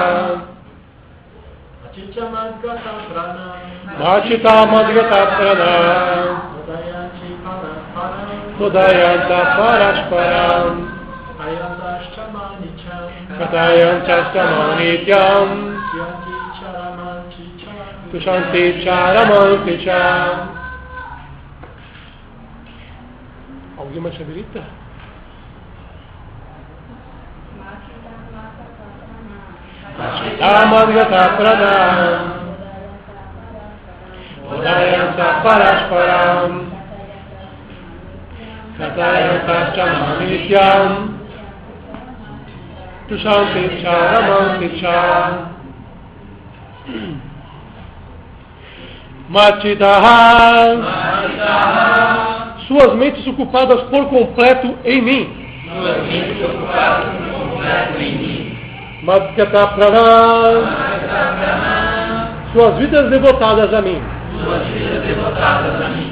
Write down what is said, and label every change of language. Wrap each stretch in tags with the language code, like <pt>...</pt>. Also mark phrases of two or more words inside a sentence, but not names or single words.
<sa>Machita Madgata Prana. Bodayanta Parashparam. Katayantascha mam nityam. Tushanti charamanti cha.</sa> <pt>Alguém mais habilita?</pt> <sa>Machita Madgata Prana. Bodayanta Parashparam. Katayantascha mam nityam. Tushanti charamanti cha. Machita.</sa> <pt>Suas mentes ocupadas por completo em mim.</pt> <sa>Madgata Prana.</sa> <pt>Suas vidas devotadas a mim. suas vidas devotadas a mim.</pt>